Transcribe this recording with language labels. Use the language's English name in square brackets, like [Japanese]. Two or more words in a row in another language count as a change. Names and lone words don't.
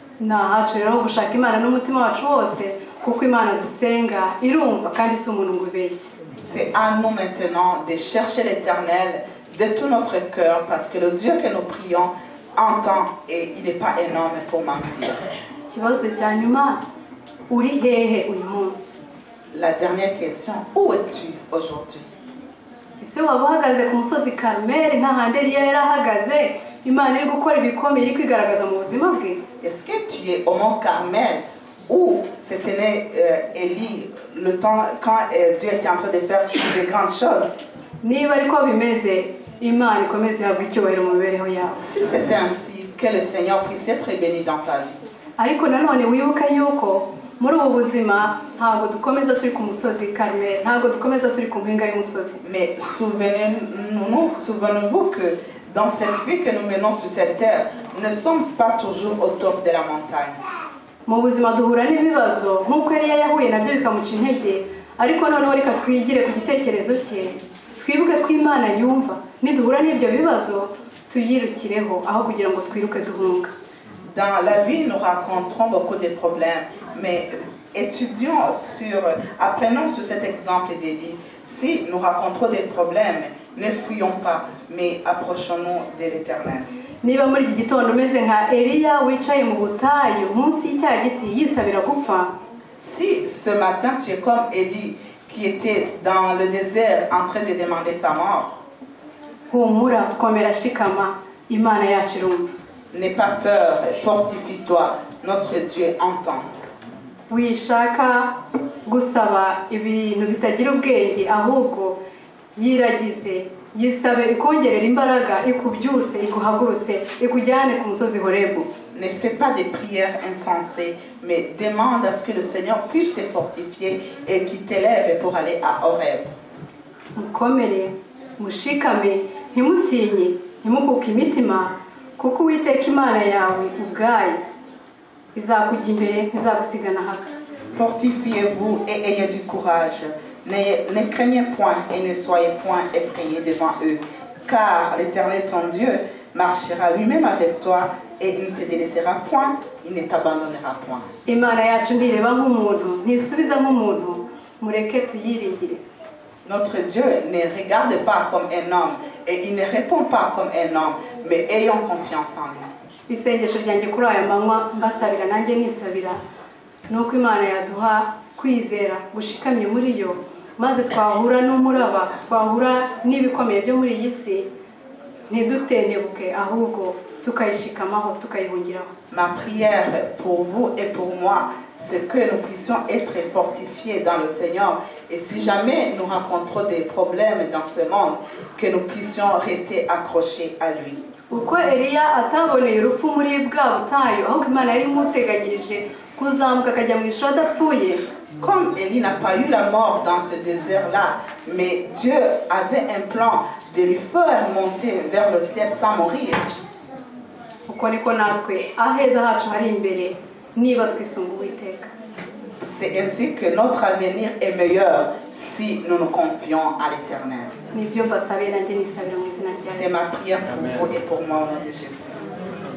[French] C'est à nous maintenant de chercher l'Éternel de tout notre cœur, parce que le Dieu que nous prions entend et il n'est pas un homme pour mentir. La dernière question, où es-tu aujourd'hui? [Kinyarwanda] imana iri gukora ibikomeye iri kwigaragaza mu buzima bwe? [French] Est-ce que tu es au mont Carmel où c'était Élie le temps quand Dieu était en train de faire de grandes choses? [Kinyarwanda] Niba ariko bimeze, imana ikomeze ihabwe icyubahiro mu mibereho yawe. [French] Si c'était ainsi, que le Seigneur puisse être béni dans ta vie. [Kinyarwanda] Ariko nanone wibuka yuko muri ubu buzima ntabwo dukomeza turi ku musozi Carmel, ntabwo dukomeza turi ku mpinga y'umusozi. [French] Mais souvenez-vous que dans cette vie que nous menons sur cette terre, nous ne sommes pas toujours au top de la montagne. [Kinyarwanda] Mu buzima duhura n'ibibazo nk'uko Eliya yahuye nabyo bikamuca intege, ariko noneho reka twigire ku gitekerezo cye, twibuke ko Imana yumva, niduhura n'ibyo bibazo tuyirukireho aho kugira ngo twiruke duhunga. [French] Dans la vie, nous rencontrons beaucoup de problèmes, mais apprenons sur cet exemple d'Élie. Si nous rencontrons des problèmes, ne fuyons pas, mais approchons-nous de l'Éternel. [Kinyarwanda] Niba muri iki gitondo umeze nka Eliya wicaye mu butayu munsi y'icya giti yisabira gupfa, [French] si ce matin tu es comme Élie qui était dans le désert en train de demander sa mort, [Kinyarwanda] humura, komera, shikama, Imana yacu irumva. [French] N'aie pas peur, fortifie-toi, notre Dieu entend. [Kinyarwanda] Wishaka gusaba ibintu bitagira ubwenge, ahubwo yiragize, yisabe ikongerera imbaraga, ikubyutse, ikuhagurutse, ikujyane ku musozi Horebu. [French] Ne fais pas des prières insensées, mais demande à ce que le Seigneur puisse te fortifier et qu'il t'élève pour aller à Horeb. [Kinyarwanda] Mukomere, mushikame, ntimutinye, ntimukuke imitima, kuko Uwiteka Imana yawe ubwayo izakujya imbere, ntizagusigana hato. [French] Fortifiez-vous et ayez du courage. Ne craignez point et ne soyez point effrayés devant eux, car l'Éternel ton Dieu marchera lui-même avec toi et il ne te délaissera point, il ne t'abandonnera point. [Kinyarwanda] Imana yacu ntireba nk'umuntu, ntisubiza nk'umuntu, mureke tuyiringire. [French] Notre Dieu ne regarde pas comme un homme et il ne répond pas comme un homme, mais ayons confiance en lui. [Kinyarwanda] Isengesho ryanjye kuri aya manywa mbasabira nanjye nisabira nuko Imana yaduha kwizera gushikamye muri yo, maze twahura n'umuraba, twahura n'ibikomeye byo muri iyi si, ntidutendebuke ahubwo tukayishikamaho, tukayihungiraho. [French] Ma prière pour vous et pour moi, c'est que nous puissions être fortifiés dans le Seigneur. Et si jamais nous rencontrons des problèmes dans ce monde, que nous puissions rester accrochés à lui. [Kinyarwanda] Uko Eliya ataboneye urupfu muri bwa butayu, ahubwo Imana yari imuteganyirije kuzamuka akajya mu ijuru adapfuye. [French] Comme Élie n'a pas eu la mort dans ce désert-là, mais Dieu avait un plan de lui faire monter vers le ciel sans mourir. [Kinyarwanda] Uko niko natwe aheza hacu hari imbere niba twisunga Uwiteka. [French] C'est ainsi que notre avenir est meilleur si nous nous confions à l'Éternel. [Kinyarwanda] Nibyo mbasabira nanjye nisabira mu izina rya Yesu. [French] C'est ma prière pour vous et pour moi au nom de Jésus.